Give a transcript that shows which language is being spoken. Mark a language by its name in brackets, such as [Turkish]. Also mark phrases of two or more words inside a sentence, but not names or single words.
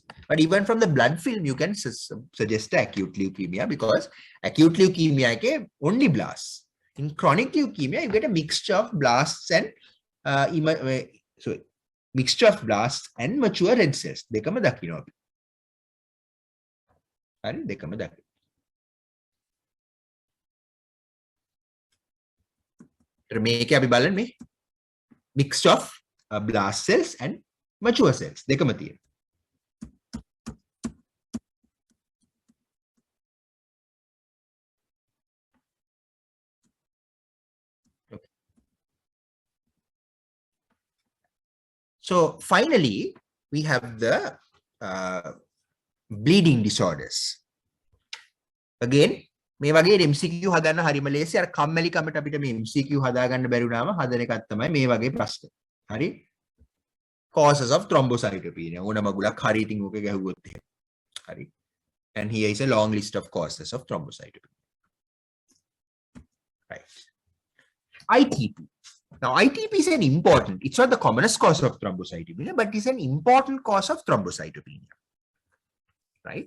[English] But even from the blood film, you can suggest acute leukemia because acute leukemia ke only blasts. In chronic leukemia, you get a mixture of blasts and mixture of blasts and mature red cells. [Sinhala] දෙකම දකිනෝ. හරි දෙකම දකිනෝ. මේක අපි බලන්නේ මේ [English] mixture of blast cells and mature cells [Sinhala] දෙකම තියෙනවා. [English] Okay. So finally we have the bleeding disorders. [Sinhala] Again මේ වගේ MCQ හදන්න හරිම ලේසි. අර කම්මැලි කමට අපිට මේ MCQ හදාගන්න බැරි වුණාම හදන එකක් තමයි මේ වගේ ප්‍රශ්න. හරි? [English] Causes of thrombocytopenia. [Sinhala] ඕන මගුලක් හරි ඉතින් ඕක ගැහුවොත් එහෙම. හරි? [English] And here is a long list of causes of thrombocytopenia. Right. ITP. Now ITP is an important, it's not the commonest cause of thrombocytopenia, but it's an important cause of thrombocytopenia. Right?